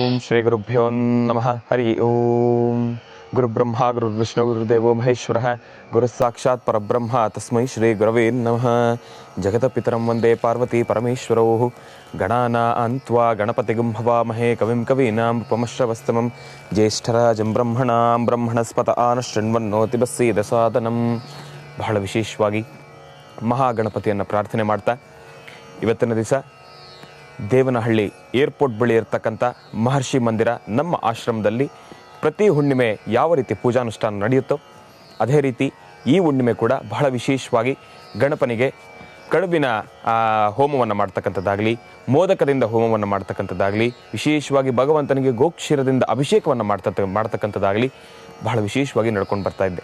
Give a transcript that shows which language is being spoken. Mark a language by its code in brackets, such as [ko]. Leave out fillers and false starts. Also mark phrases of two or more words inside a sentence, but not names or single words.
[sa] ಶ್ರೀ ಗುರುಭ್ಯೋ ನಮಃ. ಹರಿ ಓಂ. ಗುರುಬ್ರಹ್ಮ ಗುರುರ್ವಿಷ್ಣು ಗುರುದೇವೋ ಮಹೇಶ್ವರ ಗುರು ಸಾಕ್ಷಾತ್ ಪರಬ್ರಹ್ಮ ತಸ್ಮೈ ಶ್ರೀ ಗುರವೇ ನಮಃ. ಜಗತಪಿತರಂ ವಂದೇ ಪಾರ್ವತಿ ಪರಮೇಶ್ವರೌ ಗಣಾನಾಂ ತ್ವಾ ಗಣಪತಿಗಂ ಹವಾಮಹೇ ಕವಿಂ ಕವೀನಾಂ ಉಪಮಶ್ರವಸ್ತಮಂ ಜ್ಯೇಷ್ಠರಾಜಂ ಬ್ರಹ್ಮಣಾಂ ಬ್ರಹ್ಮಣಸ್ಪತ ಆನಶೃಣ್ವನ್ನೋತಿ ಬಸ್ಸೀದ ಸಾದನಂ. [kn] ಬಹಳ ವಿಶೇಷವಾಗಿ ಮಹಾಗಣಪತಿಯನ್ನು ಪ್ರಾರ್ಥನೆ ಮಾಡ್ತಾ ಇವತ್ತಿನ ದಿವಸ ದೇವನಹಳ್ಳಿ ಏರ್ಪೋರ್ಟ್ ಬಳಿ ಇರತಕ್ಕಂಥ ಮಹರ್ಷಿ ಮಂದಿರ ನಮ್ಮ ಆಶ್ರಮದಲ್ಲಿ ಪ್ರತಿ ಹುಣ್ಣಿಮೆ ಯಾವ ರೀತಿ ಪೂಜಾನುಷ್ಠಾನ ನಡೆಯುತ್ತೋ ಅದೇ ರೀತಿ ಈ ಹುಣ್ಣಿಮೆ ಕೂಡ ಬಹಳ ವಿಶೇಷವಾಗಿ ಗಣಪನಿಗೆ ಕಡುಬಿನ ಹೋಮವನ್ನು ಮಾಡ್ತಕ್ಕಂಥದ್ದಾಗಲಿ, ಮೋದಕದಿಂದ ಹೋಮವನ್ನು ಮಾಡ್ತಕ್ಕಂಥದ್ದಾಗಲಿ, ವಿಶೇಷವಾಗಿ ಭಗವಂತನಿಗೆ ಗೋಕ್ಷೀರದಿಂದ ಅಭಿಷೇಕವನ್ನು ಮಾಡ್ತಕ್ಕಂಥದ್ದಾಗಲಿ ಬಹಳ ವಿಶೇಷವಾಗಿ ನಡ್ಕೊಂಡು ಬರ್ತಾ ಇದ್ದೆ.